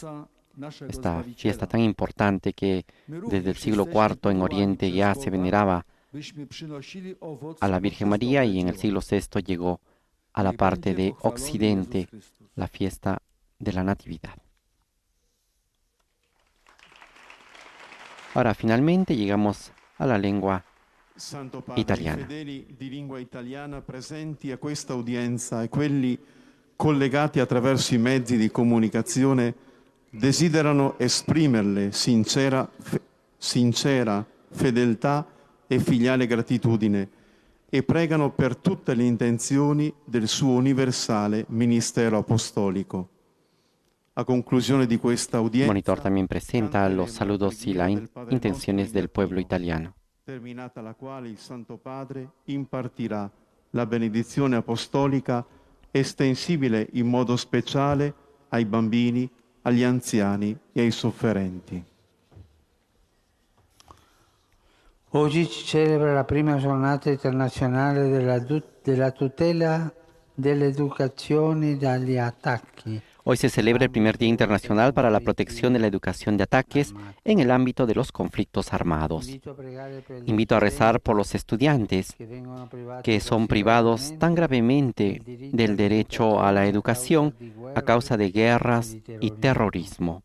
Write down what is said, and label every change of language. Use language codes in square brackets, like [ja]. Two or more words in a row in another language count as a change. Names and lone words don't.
[es] Esta fiesta tan importante que desde el siglo IV en Oriente ya se veneraba a la Virgen María, y en el siglo VI llegó a la parte de Occidente la fiesta de la Natividad. Ahora finalmente llegamos a la lengua Santo Padre, italiana. [it] I fedeli di lingua italiana presenti a questa udienza e quelli collegati attraverso i mezzi di comunicazione desiderano esprimerle sincera fedeltà e filiale gratitudine e pregano per tutte le intenzioni del suo universale ministero apostolico. A conclusione di questa audiencia, [es] Monitor también presenta los saludos y las intenciones del pueblo italiano. [it] terminata la quale il Santo Padre impartirà la benedizione apostolica estensibile in modo speciale ai bambini, agli anziani e ai sofferenti. Oggi si celebra la prima giornata internazionale della tutela dell'educazione dagli attacchi. [es] Hoy se celebra el primer Día Internacional para la Protección de la Educación de Ataques en el ámbito de los conflictos armados. Invito a rezar por los estudiantes que son privados tan gravemente del derecho a la educación a causa de guerras y terrorismo.